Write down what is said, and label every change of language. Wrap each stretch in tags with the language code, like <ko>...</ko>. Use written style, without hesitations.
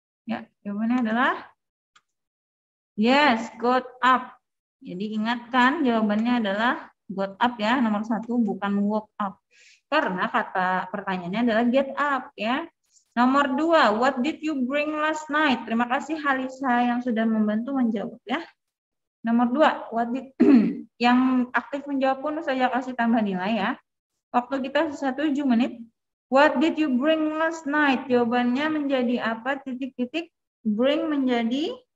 <id>Ya, jawabannya adalah yes, got up. Jadi ingatkan jawabannya adalah got up ya, nomor 1, bukan woke up. Karena kata pertanyaannya adalah get up ya. Nomor 2,</id> <en>what did you bring last night?</en> <id>Terima kasih Halisa yang sudah membantu menjawab ya. Nomor 2, what did yang aktif menjawab pun saya kasih tambah nilai ya. Waktu kita sisa 7 menit.</id> <en>What did you bring last night?</en> <id>Jawabannya menjadi apa? Titik-titik. Bring menjadi</id>